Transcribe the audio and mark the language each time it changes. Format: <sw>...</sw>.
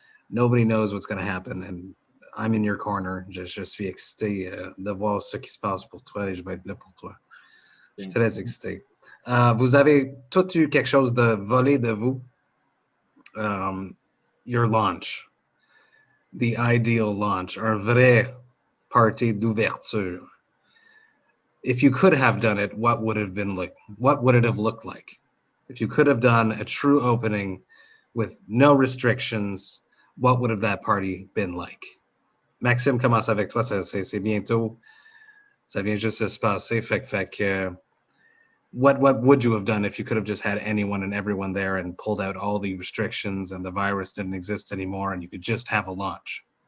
<en>Nobody knows what's going to happen, and I'm in your corner.</en> <fr>Je suis excité de voir ce qui se passe pour toi et je vais être là pour toi. Je suis très excité. Vous avez tous eu quelque chose de volé de vous.</fr> <en>Your launch. The ideal launch.</en> <fr>Un vrai party d'ouverture.</fr> <en>If you could have done it, what would it have been like? What would it have looked like? If you could have done a true opening with no restrictions, what would have that party been like?</en> <fr>Maxime commence avec toi, c'est bientôt. Ça vient juste de se passer. Fait que</fr> <en>what would you have done if you could have just had anyone and everyone there and pulled out all the restrictions and the virus didn't exist anymore and you could just have a launch?</en>